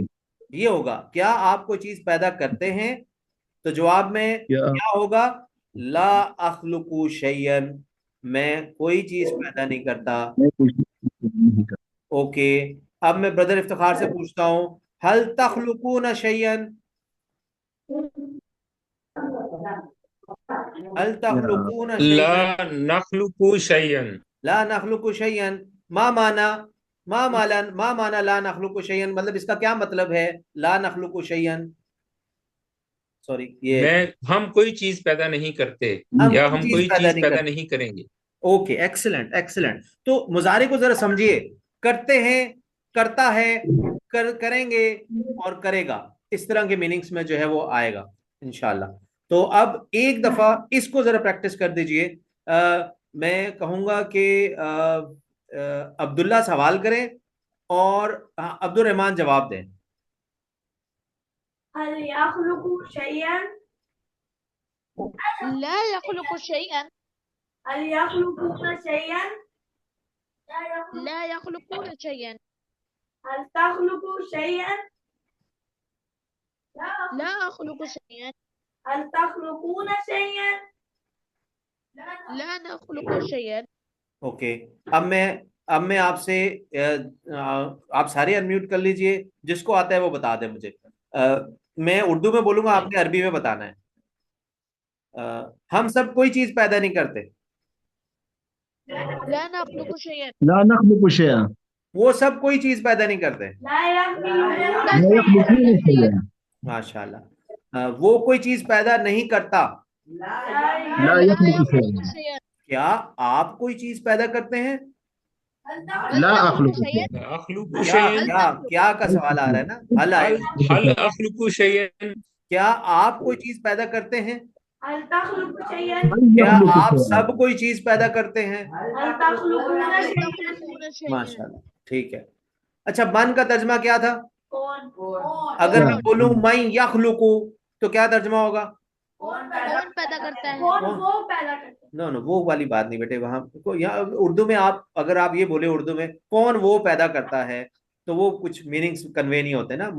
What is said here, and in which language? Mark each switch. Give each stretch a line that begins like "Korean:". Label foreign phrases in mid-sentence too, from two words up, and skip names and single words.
Urdu: یہ ہوگا، کیا آپ کوئی چیز پیدا کرتے ہیں? تو جواب میں کیا کیا ہوگا?
Arabic: لا أخلق شيئا,
Urdu: میں کوئی چیز پیدا نہیں کرتا. میں کچھ نہیں کر اوکے، اب میں برادر افتخار سے پوچھتا ہوں,
Arabic: هل تخلقون شيئا، هل تخلقون ला शैयन? نخلق شيئا. لا نخلق شيئا، ما معنى لا نخلق شيئا,
Urdu: مطلب اس کا کیا مطلب ہے
Arabic: لا نخلق شيئا?
Urdu: سوری، یہ ہم کوئی چیز پیدا نہیں کرتے, हम या कोई हम चीज कोई पैदा चीज नहीं पैदा करते। نہیں کریں گے. اوکے، ایکسیلنٹ ایکسیلنٹ۔ تو مضارع کو ذرا سمجھیے، کرتے ہیں، کرتا ہے، کریں گے اور کرے گا، اس طرح کے مینِنگز میں جو ہے وہ آئے گا ان شاء اللہ. تو اب ایک دفعہ اس کو ذرا پریکٹس کر دیجیے. میں کہوں گا کہ عبداللہ سوال کریں اور عبدالرحمان جواب دیں.
Arabic: هل يخلق شيئا, لا يخلق شيئا, هل يخلقون شيئا, لا يخلقون شيئا, هل تخلق شيئا, لا أخلق شيئا, هل تخلقون شيئا, لا نخلق شيئا.
Urdu: اوکے، اب میں آپ سے آپ سارے اَن میوٹ کر لیجیے، جس کو آتا ہے وہ بتا دے مجھے. میں اردو میں بولوں گا، آپ نے عربی میں بتانا ہے. ہم سب کوئی چیز پیدا نہیں کرتے.
Arabic: لا نخلق شيئا, لا نخلق شيئا,
Urdu: وہ سب کوئی چیز پیدا نہیں کرتے.
Arabic: لا يخلقون لا يخلقون شيئا,
Urdu: माशाल्लाह। وہ کوئی چیز پیدا نہیں کرتا.
Arabic: ला ला यखलुकु यखलुकु शैयन, शैयन,
Urdu: کیا آپ کوئی چیز پیدا کرتے ہیں?
Arabic: ला हल अखलुकु तखलुकु शैयन, शैयन, अखलुकु
Urdu: क्या
Arabic: शैयन,
Urdu: کیا کیا کا سوال آ رہا ہے نا، هل हल آئے گا.
Arabic: هل أخلق شيئا.
Urdu: کیا آپ کوئی چیز پیدا کرتے ہیں?
Arabic: هل تخلق شيئا, हल
Urdu: क्या
Arabic: यखलुकु
Urdu: आप
Arabic: शैयन,
Urdu: سب کوئی چیز پیدا کرتے ہیں?
Arabic: هل تخلقون हल शैयन, تخلقون شيئا.
Urdu: ماشاءاللہ، ٹھیک ہے. اچھا، مَن کا ترجمہ کیا تھا? कौन اگر میں क्या بولوں میں يخلق، تو کیا ترجمہ ہوگا? کون پیدا کرتا ہے? کون وہ پیدا کرتا ہے. نو نو، وہ والی بات نہیں بیٹے، وہاں کو یہاں اردو میں آپ اگر آپ یہ بولے اردو میں کون وہ پیدا کرتا ہے، تو وہ کچھ مینِنگز کنوے نہیں ہوتے نا.